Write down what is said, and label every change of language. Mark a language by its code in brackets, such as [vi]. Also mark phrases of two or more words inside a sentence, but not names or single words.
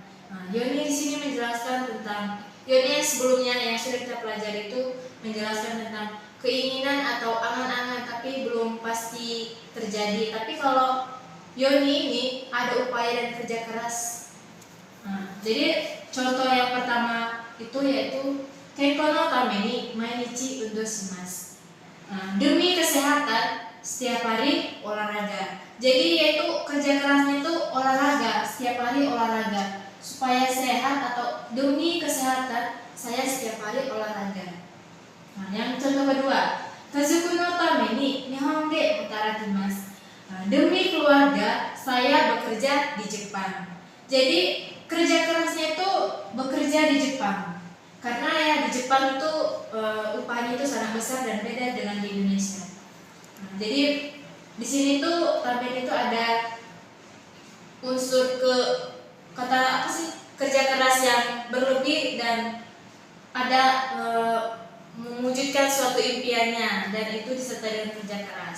[id] Nah, yoni di sini menjelaskan tentang yoni yang sebelumnya yang sudah kita pelajari itu menjelaskan tentang keinginan atau angan-angan tapi belum pasti terjadi. Tapi kalau yoni ini ada upaya dan kerja keras. Nah, jadi contoh yang pertama itu yaitu [ja] 健康のために毎日運動します. [id] Demi kesehatan setiap hari olahraga. Jadi yaitu kerja kerasnya itu olahraga, setiap hari olahraga supaya sehat atau demi kesehatan saya setiap hari olahraga. Nah, yang contoh kedua, [ja] 家族のために日本で働きます. [id] Demi keluarga saya bekerja di Jepang. Jadi kerja kerasnya itu bekerja di Jepang. Karena ya di Jepang itu upahnya itu sangat besar dan beda dengan di Indonesia. Nah, jadi di sini tuh tamen itu ada unsur kata apa sih, kerja keras yang berlebih dan ada mewujudkan suatu impiannya, dan itu disertai dengan kerja keras.